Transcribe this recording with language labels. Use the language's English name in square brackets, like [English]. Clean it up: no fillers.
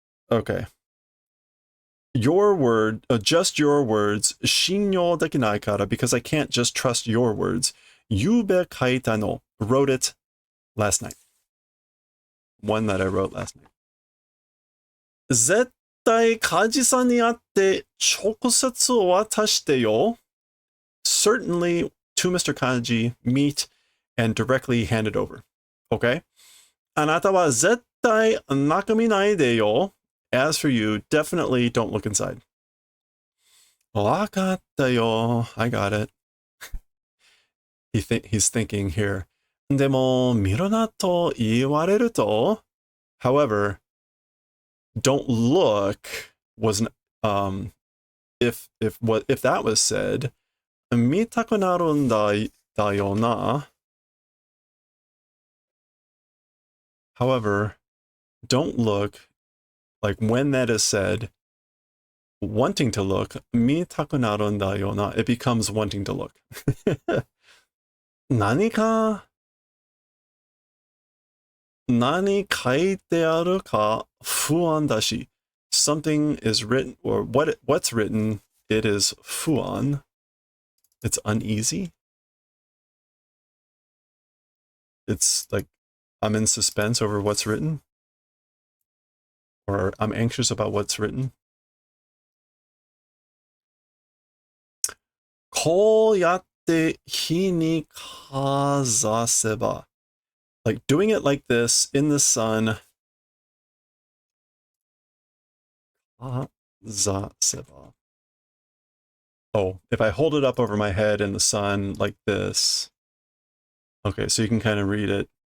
[English] Okay. Your word, just your words, [Japanese] shinyo dekinai kara, [English] because I can't just trust your words. [Japanese] Yube kaita no, [English] wrote it last night. One that I wrote last night. [Japanese] 絶対梶さんに会って直接渡してよ. [English] Certainly to Mr. Kaji, meet and directly hand it over. Okay? [Japanese] あなたは絶対中身ないでよ. [English] As for you, definitely don't look inside. [Japanese] わかったよ. [English] I got it. He's thinking here. [Japanese] でも見るなと言われると. [English] However, don't look wasn't if that was said, [Japanese] 見たくなるんだよな. [English] However, don't look, like when that is said, wanting to look, [Japanese] 見たくなるんだよな, [English] it becomes wanting to look. [Japanese] 何書いてあるか不安だし. [English] Something is written, or what's written, it is fuan. It's uneasy. It's like I'm in suspense over what's written, or I'm anxious about what's written. [Japanese] こうやって火にかざせば. [English] Like doing it like this in the sun. [Japanese] かざせば. [English] Oh, if I hold it up over my head in the sun like this. Okay, so you can kind of read it.